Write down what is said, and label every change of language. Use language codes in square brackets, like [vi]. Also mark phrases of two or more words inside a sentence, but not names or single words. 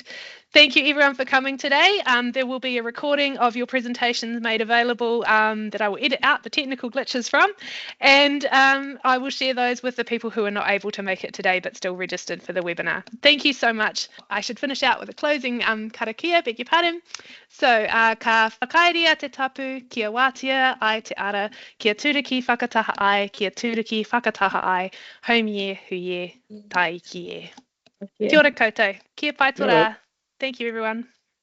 [en] Thank you everyone for coming today. There will be a recording of your presentations made available that I will edit out the technical glitches from, and I will share those with the people who are not able to make it today but still registered for the webinar. Thank you so much. I should finish out with a closing karakia, beg your pardon. So, [mi] ka whakairia te tapu, kia wātia ai te ara, kia turiki whakataha ai, kia turiki whakataha ai, haumie huie tai kie. Kia ora koutou, kia pai tō rā. [en] Thank you, everyone.